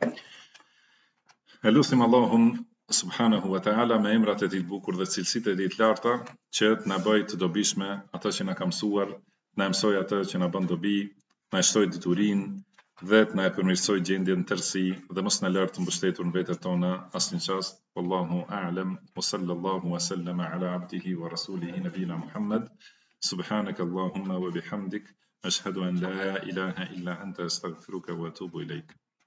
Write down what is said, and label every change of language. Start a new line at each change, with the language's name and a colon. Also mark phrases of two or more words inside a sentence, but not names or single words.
Albanian: E lutim Allahun
Arabic: سبحانه وتعالى
Albanian: me emrat e tij të bukur dhe cilësitë e tij të larta, që të na bëjë të dobishme atë që na ka mësuar, na mësoj atë që na bën dobi, na shtoj diturinë dhe të na përmirësoj gjendjen në tërësi dhe mos na lër të mbështetur në vetet tona asnjë çast.
Arabic: والله أعلم وصلى الله وسلم على عبده ورسوله نبينا محمد. سبحانك اللهم وبحمدك أشهد أن لا إله إلا أنت أستغفرك وأتوب إليك.